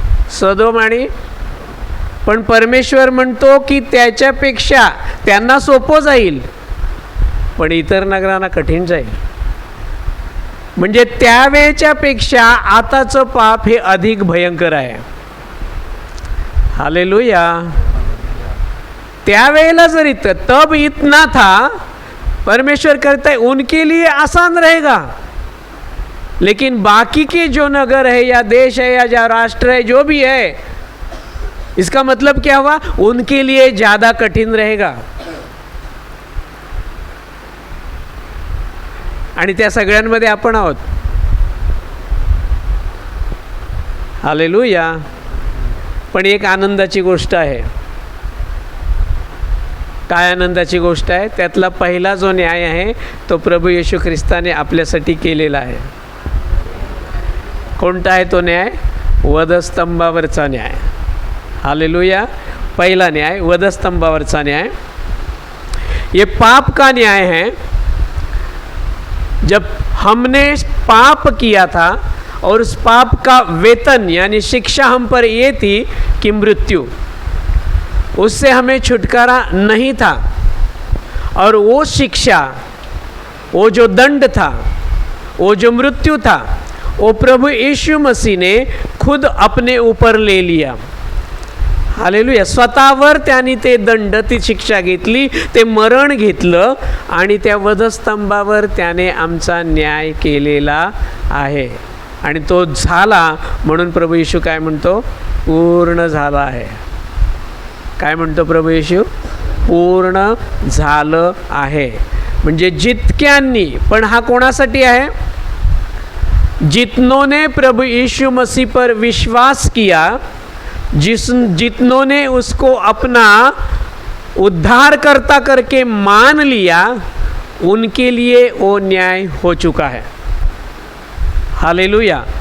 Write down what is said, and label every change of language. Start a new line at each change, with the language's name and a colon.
Marathi: सदोम आणि, पण परमेश्वर म्हणतो की त्याच्यापेक्षा त्यांना सोपं जाईल, पण इतर नगरांना कठीण जाईल। म्हणजे त्यावेळच्या पेक्षा आताचं पाप हे अधिक भयंकर आहे। हालेलुया। त्यावेळेला जर
Hindi: तब इतना था, परमेश्वर कहता है उनके लिए आसान रहेगा, लेकिन बाकी के जो नगर है या देश है या जो राष्ट्र है, जो भी है, इसका मतलब क्या हुआ? उनके लिए ज़्यादा कठिन रहेगा।
Marathi: आणि त्या सगळ्यांमध्ये आपण आहोत। हालेलुया। पण एक आनंदाची गोष्ट आहे। काय आनंदाची गोष्ट आहे? त्यातला पहिला जो न्याय आहे तो प्रभू येशू ख्रिस्ताने आपल्यासाठी केलेला आहे। कोणता आहे तो न्याय? वधस्तंभावरचा न्याय। हालेलुया।
Hindi: पहला न्याय वधस्तंभावरचा न्याय। ये पाप का न्याय है। जब हमने पाप किया था और उस पाप का वेतन यानी शिक्षा हम पर ये थी कि मृत्यु, उससे हमें छुटकारा नहीं था, और वो शिक्षा, वो जो दंड था, वो जो मृत्यु था, वो प्रभु यीशु मसीह ने खुद अपने ऊपर ले लिया। हालेलुया।
Marathi: स्वतःवर त्यांनी ते दंड, ती शिक्षा घेतली, ते मरण घेतलं, आणि त्या वधस्तंभावर त्याने आमचा न्याय केलेला आहे। आणि तो झाला म्हणून प्रभू येशू काय म्हणतो? पूर्ण झाला आहे। काय म्हणतो प्रभू येशू? पूर्ण झालं आहे। म्हणजे जितक्यांनी, पण हा कोणासाठी आहे?
Hindi: जितनों ने प्रभु यीशु मसीह पर विश्वास किया, जितनों ने उसको अपना उद्धारकर्ता करके मान लिया, उनके लिए वो न्याय हो चुका है। हालेलुया।